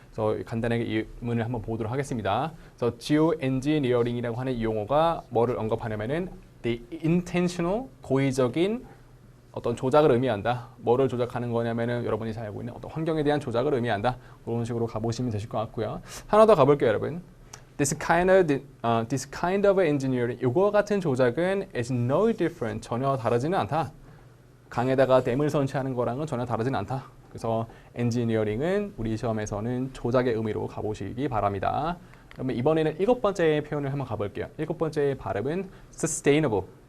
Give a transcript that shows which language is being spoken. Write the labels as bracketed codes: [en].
[ko] 그래서 간단하게 이 문을 한번 보도록 하겠습니다. 그래서 geoengineering이라고 하는 이 용어가 뭐를 언급하냐면은 [en] the intentional, [ko] 고의적인 어떤 조작을 의미한다. 뭐를 조작하는 거냐면은 여러분이 잘 알고 있는 어떤 환경에 대한 조작을 의미한다. 그런 식으로 가보시면 되실 것 같고요. 하나 더 가볼게요, 여러분. [en] This kind of engineering, [ko] 이거 같은 조작은 [en] is no different, [ko] 전혀 다르지는 않다. 강에다가 댐을 설치하는 거랑은 전혀 다르지는 않다. 그래서 엔지니어링은 우리 시험에서는 조작의 의미로 가보시기 바랍니다. 그러면 이번에는 7번째 표현을 한번 가볼게요. 7번째 발음은 sustainable.